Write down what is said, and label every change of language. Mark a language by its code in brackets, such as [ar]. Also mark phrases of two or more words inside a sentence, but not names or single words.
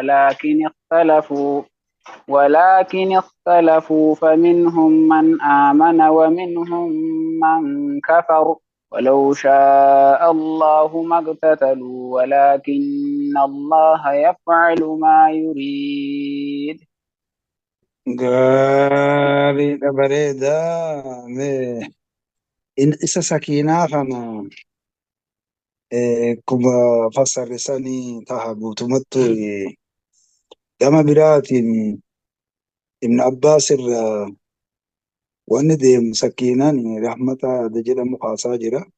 [ar] ولكن اختلفوا فمنهم من آمن ومنهم من كفر ولو شاء الله ما اقتتلوا ولكن الله يفعل ما يريد. [om] Gaariidha bareedaa. Isa sakiinaa kana akkuma fassarre sanii taha guutumatti gama biraatiin Ibn Abbaas irraa wanni deemu sakiinaan rahmata jedhamu kaasaa jira.